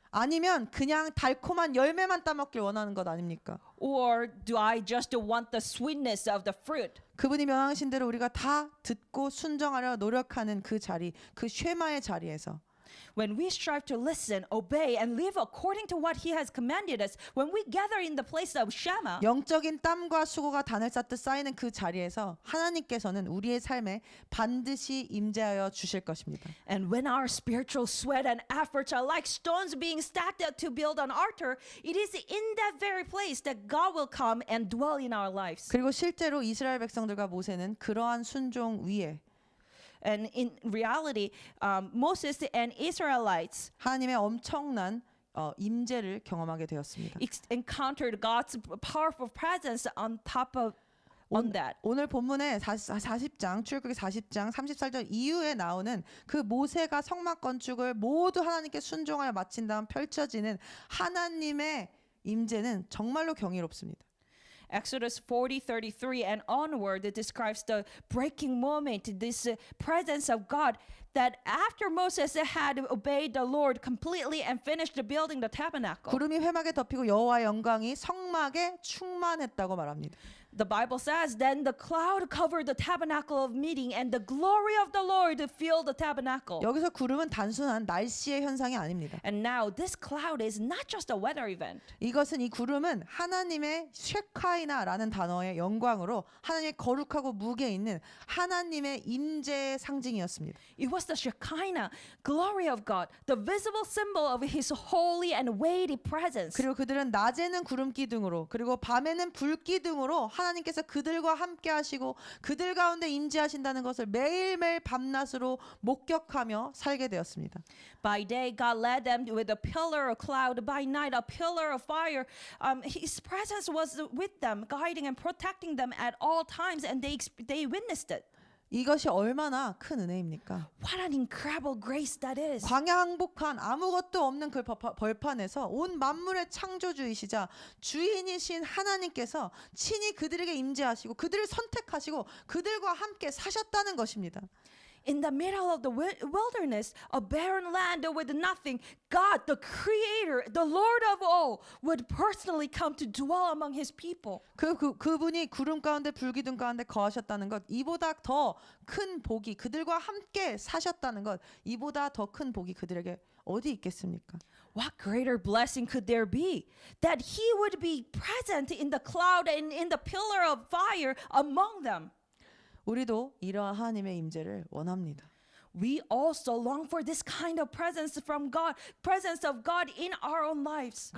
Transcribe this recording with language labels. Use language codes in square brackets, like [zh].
[ko] 아니면 그냥 달콤한 열매만 따먹길 원하는 것 아닙니까? [en] Or do I just want the sweetness of the fruit? [ko] 그분이 명하신 대로 우리가 다 듣고 순종하려 노력하는 그 자리, 그 쉐마의 자리에서 [en] When we strive to listen, obey, and live according to what he has commanded us, when we gather in the place of Shema, [ko] 영적인 땀과 수고가 단을 쌓듯 쌓이는 그 자리에서 하나님께서는 우리의 삶에 반드시 임재하여 주실 것입니다. [en] and when our spiritual sweat and efforts are like stones being stacked up to build an altar, it is in that very place that God will come and dwell in our lives. [ko] 그리고 실제로 이스라엘 백성들과 모세는 그러한 순종 위에 [en] And in reality, Moses and Israelites [ko] 하나님의 엄청난 임재를 경험하게 되었습니다. [en] encountered God's powerful presence on top of on that. [ko] 오늘 본문의 40장 출애굽기 40장 34절 이후에 나오는 그 모세가 성막 건축을 모두 하나님께 순종하여 마친 다음 펼쳐지는 하나님의 임재는 정말로 경이롭습니다. [en] Exodus 40:33 and onward, it describes the breaking moment, this presence of God that after Moses had obeyed the Lord completely and finished building the tabernacle. [ko] 구름이 회막에 덮이고 여호와의 영광이 성막에 충만했다고 말합니다. [en] The Bible says, then the cloud covered the tabernacle of meeting and the glory of the Lord filled the tabernacle. [ko] 여기서 구름은 단순한 날씨의 현상이 아닙니다. [en] And now this cloud is not just a weather event. [ko] 이것은 이 구름은 하나님의 쉐카이나라는 단어의 영광으로 하나님의 거룩하고 무게 있는 하나님의 임재의 상징이었습니다. [en] It was the Shekinah, glory of God, the visible symbol of his holy and weighty presence. [ko] 그리고 그들은 낮에는 구름 기둥으로 그리고 밤에는 불 기둥으로 하나님께서 그들과 함께 하시고 그들 가운데 임재하신다는 것을 매일매일 밤낮으로 목격하며 살게 되었습니다. [en] By day, God led them with a pillar of cloud. By night, a pillar of fire. His presence was with them, guiding and protecting them at all times, and they witnessed it. [ko] 이것이 얼마나 큰 은혜입니까? [en] What an incredible grace that is. [ko] 광야 항복한 아무것도 없는 그 벌판에서 온 만물의 창조주이시자 주인이신 하나님께서 친히 그들에게 임재하시고 그들을 선택하시고 그들과 함께 사셨다는 것입니다. [en] In the middle of the wilderness, a barren land with nothing, God, the Creator, the Lord of all, would personally come to dwell among His people. [ko] 그분이 구름 가운데 불기둥 가운데 거하셨다는 것, 이보다 더 큰 복이 그들과 함께 사셨다는 것, 이보다 더 큰 복이 그들에게 어디 있겠습니까? [en] What greater blessing could there be that He would be present in the cloud and in the pillar of fire among them? [ko] 우리도 이러한 하나님의 임재를 원합니다. [en] We also long for this kind of presence from God, presence of God in our own lives.